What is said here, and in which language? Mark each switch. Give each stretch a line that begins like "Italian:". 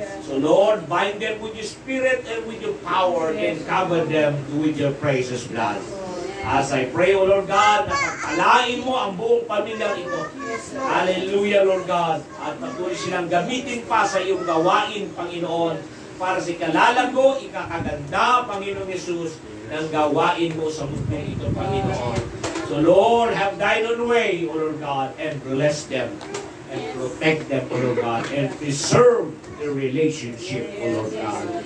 English: So Lord, bind them with your spirit and with your power and cover them with your precious blood. As I pray, O Lord God,
Filipino: na pagpalain mo ang buong pamilyang ito. Hallelujah, Lord God. At patuloy silang gamitin pa sa iyong gawain, Panginoon, para sa ikalalago, ikakaganda, Panginoon Yesus, ng gawain mo sa mundo ito, Panginoon.
English: So Lord, have thine own way, O Lord God, and bless them, and protect them, O Lord God, and preserve the relationship, O Lord God.